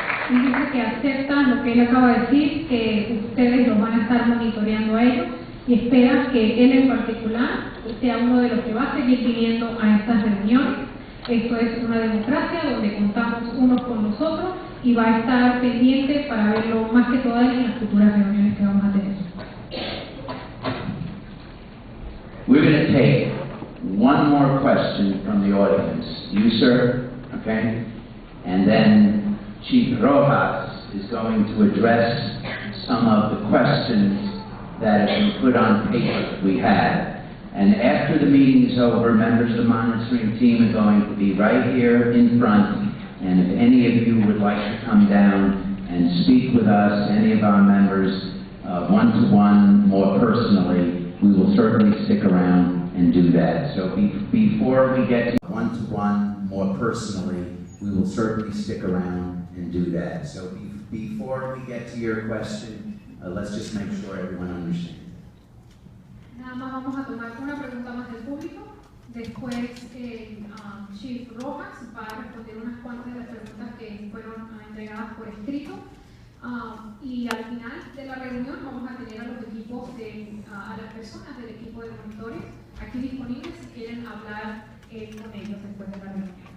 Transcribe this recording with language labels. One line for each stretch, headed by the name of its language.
Spanish: Y dice que acepta lo que él acaba de decir, que ustedes los van a estar monitoreando a ellos y espera que él en particular sea uno de los que va a seguir viniendo a estas reuniones. Esto es una democracia donde contamos unos con los otros y va a estar pendiente para verlo más que todas en las futuras reuniones que vamos a tener.
English: We're going to take one more question from the audience. You, sir, okay? And then Chief Rojas is going to address some of the questions that have been put on paper we had. And after the meeting is over, members of the monitoring team are going to be right here in front. And if any of you would like to come down and speak with us, any of our members, one-to-one, more personally, we will certainly stick around and do that. So before we get to one-to-one, more personally, we will certainly stick around and do that. So before we get to your question, let's just make sure everyone understands.
Spanish: Nada más vamos a tomar una pregunta más del público. Después Chief Rojas va a responder unas cuantas de las preguntas que fueron entregadas por escrito. Y al final de la reunión vamos a tener a los equipos, a las personas del equipo de monitores aquí disponibles si quieren hablar con ellos después de la reunión.